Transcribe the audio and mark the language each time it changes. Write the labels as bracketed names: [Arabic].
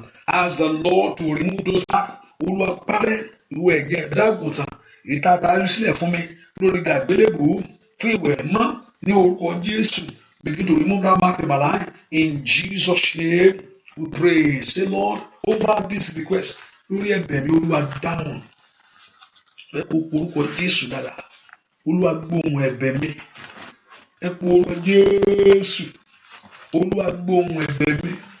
[English] Ask the Lord to remove those marks. [Yoruba] Olúwa parẹ́ ìwọ ẹ̀jẹ̀ ìdágùntàn ìtàtàrí sílẹ̀ fún mi lórí àgbélébùú fún ìwẹ̀ mọ́ ní orúkọ Jésù. [English] Begin to remove that mark in my life. In Jesus' name we pray. Say, Lord, over this request, [Yoruba] lórí ẹ̀bẹ̀ mi, Olúwa dáhùn. Ẹ kó orúkọ Jésù dáadáa. Olúwa gbóhùn ẹ̀bẹ̀ mi. Ẹ kó orúkọ Jésù. Olúwa gbóhùn ẹ̀bẹ̀ mi.